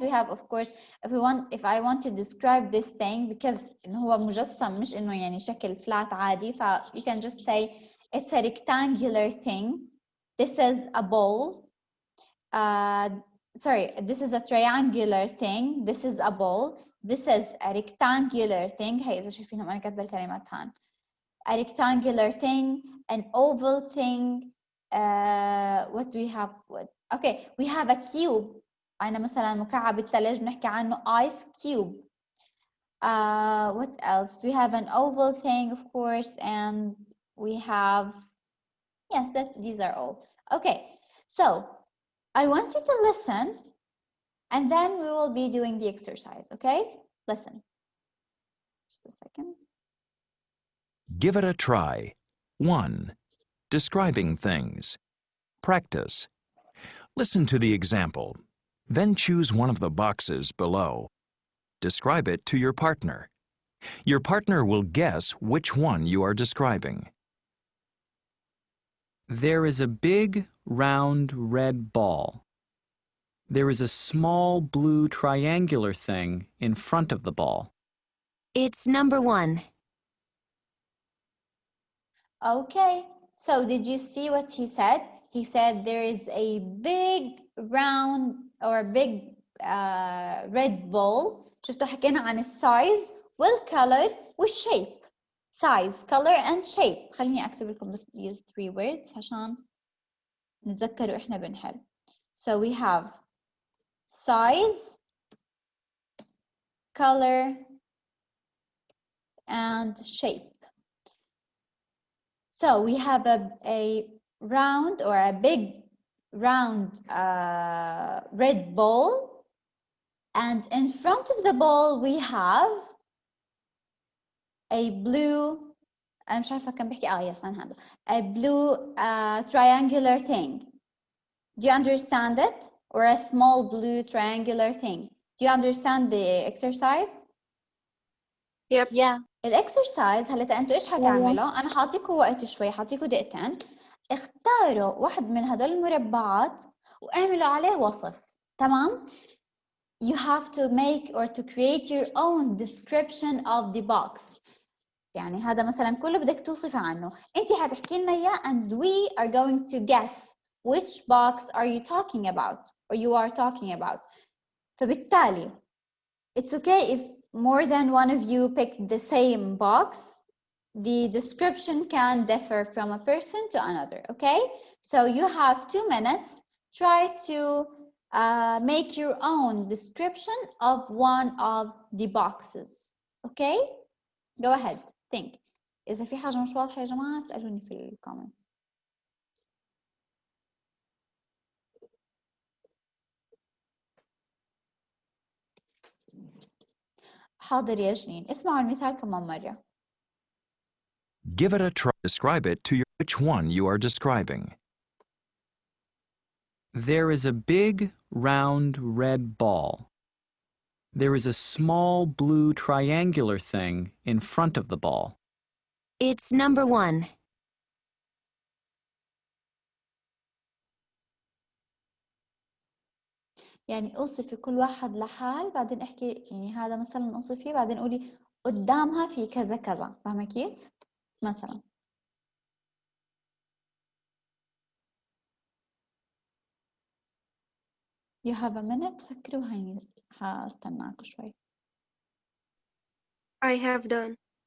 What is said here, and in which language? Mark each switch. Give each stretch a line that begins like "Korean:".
English: We have, of course, if I want to describe this thing, because
Arabic: إنه هو مجسم مش إنه يعني شكل flat عادي,
English: you can just say it's a rectangular thing. This is a ball. Sorry, this is a triangular thing. This is a ball. This is a rectangular thing.
Arabic: هي إذا شايفينهم أنا كاتبة الكلمات هان.
English: A rectangular thing, an oval thing. What do we have? Okay, we have a cube.
Arabic: أنا مثلا مكعب الثلج بنحكي عنه
English: ice cube. What else? We have an oval thing, of course, and we have, yes, these are all. Okay, so I want you to listen, and then we will be doing the exercise, okay? Listen. Just a second. Give it a try. 1. Describing things. Practice. Listen to the example. Then choose one of the boxes below. Describe it to your partner. Your partner will guess which one you are describing. There is a big, round, red ball. There is a small blue triangular thing in front of the ball. It's number 1. Okay, so did you see what he said? He said there is a big round or big red ball.
Arabic: شفتوا حكينا عن السايز والcolor والshape.
English: Size, color and shape.
Arabic: خليني أكتب لكم بس
English: these 3 words
Arabic: عشان نتذكروا إحنا بنحل.
English: So we have size, color and shape. So we have a round or a big round red ball, and in front of the ball we have a blue,
Arabic: أنا مش عارفة كم بحكي yes عن هذا,
English: a blue triangular thing. Do you understand it? Or a small blue triangular thing. Do you understand the exercise? Yep. Yeah.
Arabic: الاكسرسايز هلا انتوا ايش حتعملوا؟ انا حاعطيكم وقت شوي، حاعطيكم دقيقتين، اختاروا واحد من هدول المربعات واعملوا عليه وصف. تمام؟
English: You have to make or to create your own description of the box.
Arabic: يعني هذا مثلا كله بدك توصفي عنه. انت حتحكي لنا اياه
English: and we are going to guess which box are you talking about or you are talking about.
Arabic: فبالتالي
English: it's okay if more than one of you picked the same box. The description can differ from a person to another, okay? So you have 2 minutes. Try to make your own description of one of the boxes, okay? Go ahead, think.
Arabic: إذا في حاجة مش واضحة يا جماعة اسألوني في الكومنتس. حاضر يا جنين، اسمعوا المثال كمان مرة.
English: Give it a try. Describe it to which one you are describing. There is a big, round, red ball. There is a small blue triangular thing in front of the ball. It's number 1.
Arabic: يعني اوصفي كل واحد لحال، بعدين احكي يعني هذا مثلا اوصفيه، بعدين قولي قدامها في كذا كذا. فاهمة كيف؟ مثلا
English: you have a minute.
Arabic: فكروا هاي هستناكوا شوي.
English: I have done.